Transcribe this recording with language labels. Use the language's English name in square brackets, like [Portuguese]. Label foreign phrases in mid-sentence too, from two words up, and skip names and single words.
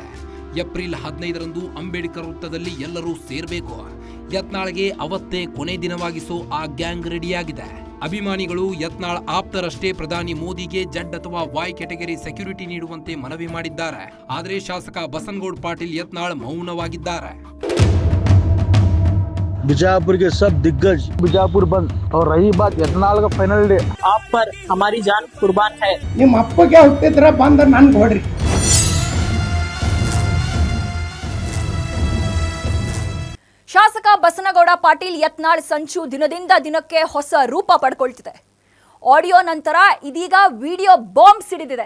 [Kannada] ಏಪ್ರಿಲ್ 15ರಂದು ಅಂಬೇಡ್ಕರ್ ವೃತ್ತದಲ್ಲಿ ಎಲ್ಲರೂ ಸೇರಬೇಕು. ಯತ್ನಾಳ್ಗೆ ಅವತ್ತೇ ಕೊನೆ ದಿನವಾಗಿಸೋ ಆ ಗ್ಯಾಂಗ್ ರೆಡಿಯಾಗಿದೆ. ಅಭಿಮಾನಿಗಳು ಯತ್ನಾಳ್ ಆಪ್ತರಷ್ಟೇ ಪ್ರಧಾನಿ ಮೋದಿಗೆ ಜಡ್ ಅಥವಾ ವಾಯ್ [English] category security [Kannada] ನೀಡುವಂತೆ ಮನವಿ ಮಾಡಿದ್ದಾರೆ. ಆದರೆ ಶಾಸಕ ಬಸನಗೌಡ ಪಾಟೀಲ್ ಯತ್ನಾಳ್ ಮೌನವಾಗಿದ್ದಾರೆ. [Hindi] बीजापुर के सब दिग्गज बीजापुर बंद और रही बात यत्नाल का [English] final day [Hindi] आप पर हमारी जान कुर्बान है. [Kannada] ನಿಮ್ಮ ಅಪ್ಪಗೆ ಹುಟ್ಟಿದ್ರ ಬಂದ ನನ್ಗೆ ಹೊಡ್ರಿ. ಶಾಸಕ ಬಸನಗೌಡ ಪಾಟೀಲ್ ಯತ್ನಾಳ್ ಸಂಚು ದಿನದಿಂದ ದಿನಕ್ಕೆ ಹೊಸ ರೂಪ ಪಡ್ಕೊಳ್ತಿದೆ. ಆಡಿಯೋ ನಂತರ ಇದೀಗ [English] video bomb [Kannada] ಸಿಡಿದಿದೆ.